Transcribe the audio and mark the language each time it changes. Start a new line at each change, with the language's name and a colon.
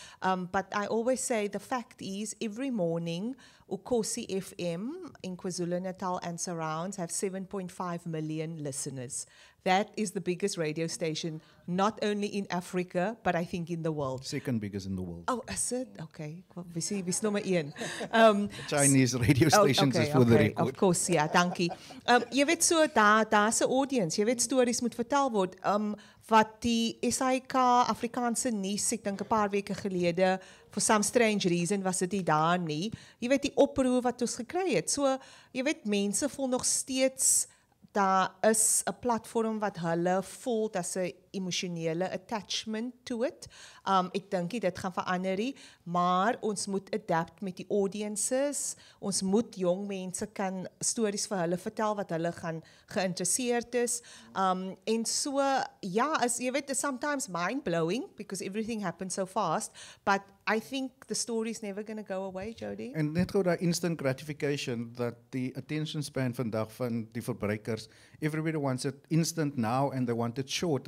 English: But I always say the fact is every morning Ukosi FM in KwaZulu-Natal and surrounds have 7.5 million listeners. That is the biggest radio station, not only in Africa, but I think in the world. Second biggest in the world. Oh, is it? Okay.
Afrikaans: Wie is nommer 1?
English: Chinese radio stations is for the record. Of course,
Afrikaans: ja, dankie. Jy weet so, daar's 'n audience, jy weet stories moet vertel word. Wat die SAK Afrikaanse nuus, ek dink 'n paar weke gelede,
English: for some strange reason
Afrikaans: was dit nie daar nie. Jy weet die oproep wat ons gekry het. So, jy weet mense voel nog steeds daar is 'n platform wat hulle voel as 'n emosionele attachment
English: to it.
Afrikaans: Ek dink dit gaan verander nie, maar ons moet adapt met die audiences. Ons moet jong mense kan stories vir hulle vertel wat hulle gaan geïnteresseerd is. En so ja, as jy weet,
English: it's sometimes mind blowing because everything happens so fast, but I think the story is never going to go away, Jody.
Afrikaans: En net gou daai instant gratification, dat die attention span vandag van die verbruikers,
English: everybody wants it instant now and they want it short.